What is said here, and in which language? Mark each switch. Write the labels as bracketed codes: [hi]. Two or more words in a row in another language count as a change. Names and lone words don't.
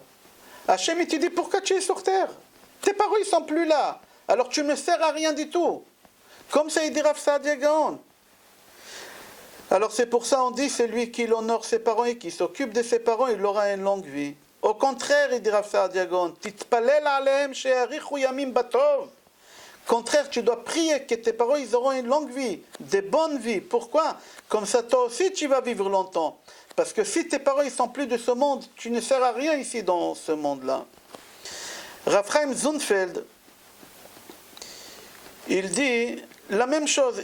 [fr] Hachem te dit, pourquoi tu es sur terre? Tes parents ne sont plus là, alors tu ne me sers à rien du tout. Comme ça il dit Rav Saadia Gaon. Alors c'est pour ça on dit, c'est lui qui honore ses parents et qui s'occupe de ses parents, il aura une longue vie. Au contraire, il dit Rav Saadia Gaon, [he] תתפלל עליהם שיאריכו ימים בטוב. [fr] Contraire, tu dois prier que tes parents ils auront une longue vie, des bonnes vies. Pourquoi? Comme ça toi aussi tu vas vivre longtemps. Parce que si tes parents ils sont plus de ce monde, tu ne sers à rien ici dans ce monde-là. Rav Chaim Zunfeld, il dit la même chose.